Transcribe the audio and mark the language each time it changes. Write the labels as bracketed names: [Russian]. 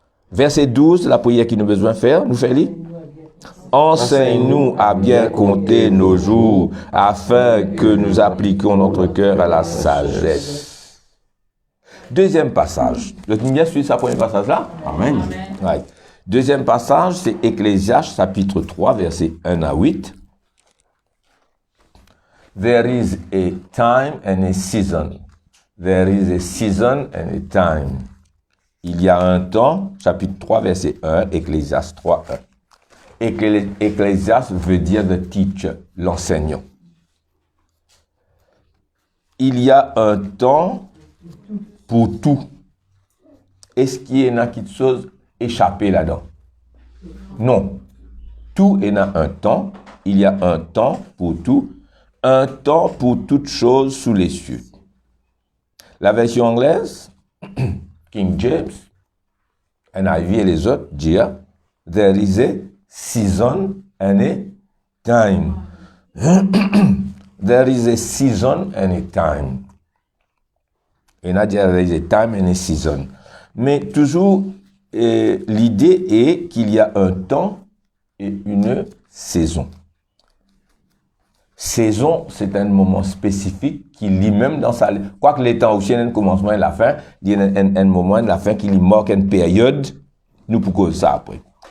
[French] Verset 12, la prière qu'il nous a besoin de faire, nous fait lire. Enseigne-nous à bien compter nos jours, afin que nous appliquions notre cœur à la sagesse. Deuxième passage. Vous êtes bien suivi ce premier passage là? Amen. Ouais. Deuxième passage, c'est Ecclésiaste, chapitre 3, versets 1 à 8. [English] There is a time and a season. There is a season and a time. [French] Il y a un temps, chapitre 3, verset 1, Ecclésiaste 3, 1. Ecclésiaste veut dire [English] the teacher, [French] l'enseignant. Il y a un temps pour tout. Est-ce qu'il y a quelque chose échappé là-dedans? Non. Tout est dans un temps. Il y a un temps pour tout. Un temps pour toute chose sous les cieux. La version anglaise, King James, NIV et les autres disent [English] there is a season and a time. There is a season and a time. [French] Et là, [English] there is a time and a season. [French] Mais toujours, l'idée est qu'il y a un temps et une saison. Saison, c'est un moment spécifique qui lit même dans sa... Quoique les temps aussi, il y a un commencement et la fin, il y a un moment et la fin qui marque une période, nous pouvons ça après.